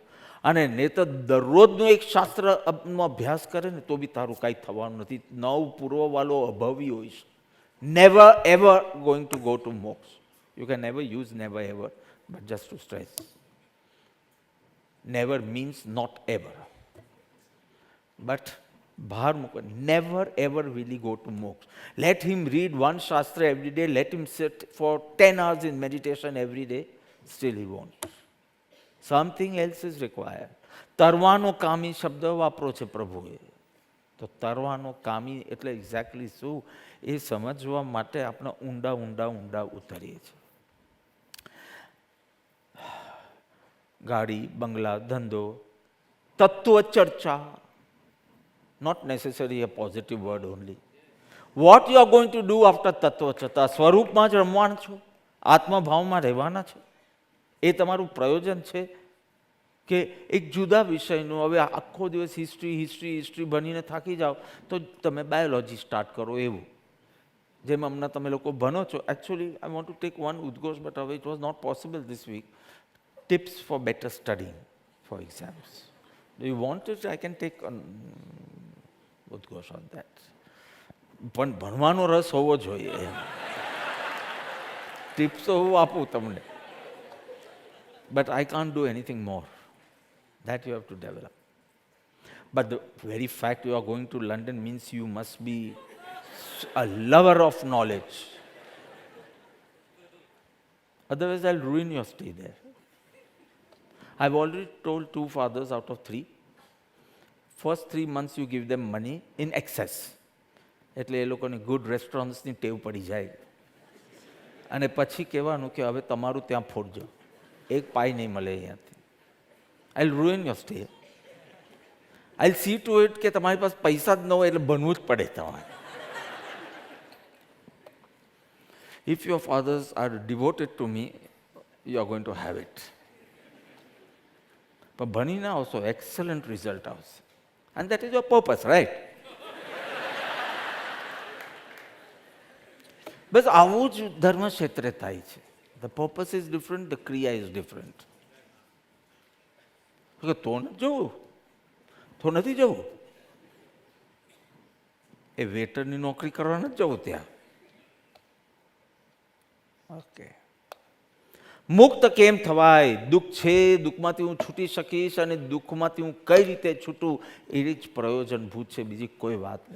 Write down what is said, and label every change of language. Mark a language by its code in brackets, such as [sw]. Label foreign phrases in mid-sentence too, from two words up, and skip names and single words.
[gu] અને ને તો દરરોજનો એક શાસ્ત્રનો અભ્યાસ કરે ને તો બી તારું કાંઈ થવાનું નથી. નવ પૂર્વવાળો અભાવી હોઈશ. [en] never ever going to go to moksha. you can never use never ever, but just to stress. never means not ever. But bhar mukha, never ever will he go to moksha. Let him read one shastra every day, let him sit for 10 hours in meditation every day, still he won't. Something else is required. [gu] તરવાનો કામી શબ્દ વાપરો છે પ્રભુએ. તો તરવાનો કામી એટલે એક્ઝેક્ટલી શું એ સમજવા માટે આપણે ઊંડા ઊંડા ઊંડા ઉતરીએ છીએ. ગાડી, બંગલા, ધંધો, તત્વ ચર્ચા, [en] not necessarily a positive word only. What you are going to do after [gu] તત્વ ચર્ચા? સ્વરૂપમાં જ રમવાના છો, આત્મભાવમાં રહેવાના છો, એ તમારું પ્રયોજન છે કે એક જુદા વિષયનું હવે આખો દિવસ હિસ્ટ્રી હિસ્ટ્રી હિસ્ટ્રી ભણીને થાકી જાઓ તો તમે [en] biology start [gu] કરો એવું. જેમ હમણાં તમે લોકો ભણો છો. [en] actually I want to take one ઉદ્ઘોષ but હવે it was not possible this week. tips for better studying for exams. do you want it? I can take ઉદ્ઘોષ on that. [gu] પણ ભણવાનો રસ હોવો જોઈએ. ટિપ્સ તો હું આપું તમને, [en] but I can't do anything more. That you have to develop. But the very fact you are going to London means you must be a lover of knowledge. Otherwise, I'll ruin your stay there. I've already told 2 fathers out of 3. First 3 months you give them money in excess. [gu] એટલે એ લોકોને [en] good restaurantsની [gu] ટેવ પડી જાય અને પછી કહેવાનું કે હવે તમારું ત્યાં ફોડજો, એક પાઈ નહીં મળે અહીંયાથી. [en] I'll ruin your stay. I'll see to it [gu] કે તમારી પાસે પૈસા જ ન હોય એટલે બનવું જ પડે તમારે. [en] If your fathers are devoted to me, you are going to have it. [gu] પણ ભણીને આવશો, [en] excellent result આવશે. And that is your purpose, right? [gu] બસ આવું જ ધર્મ ક્ષેત્રે થાય છે. [en] The purpose is different, the kriya is different. [gu] તો નથી જવું, તો નથી જવું. એ વેટરની નોકરી કરવા નથી જવું ત્યાં. ઓકે. મુક્ત કેમ થવાય? દુઃખ છે, દુઃખમાંથી હું છૂટી શકીશ અને દુઃખમાંથી હું કઈ રીતે છૂટું એ જ પ્રયોજનભૂત છે, બીજી કોઈ વાત નહીં.